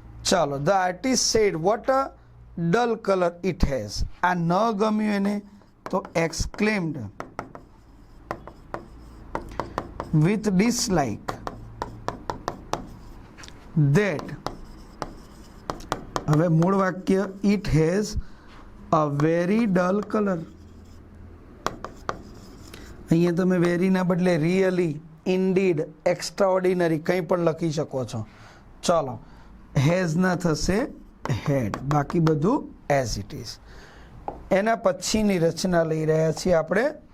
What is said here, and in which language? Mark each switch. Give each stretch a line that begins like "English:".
English: ચાલો the artist said what a dull colour it has.
Gujarati: આ ન ગમ્યું એને તો
English: Exclaimed with dislike that.
Gujarati: હવે મૂળ વાક્ય
English: it has a very dull color.
Gujarati: અહીંયા તમે વેરીના બદલે રિયલી, ઇન્ડીડ, એક્સ્ટ્રાઓર્ડિનરી કંઈ પણ લખી શકો છો. ચલો હેઝ ના થશે હેડ, બાકી બધું એઝ ઇટ ઇઝ. એના પછીની રચના લઈ રહ્યા છીએ આપણે.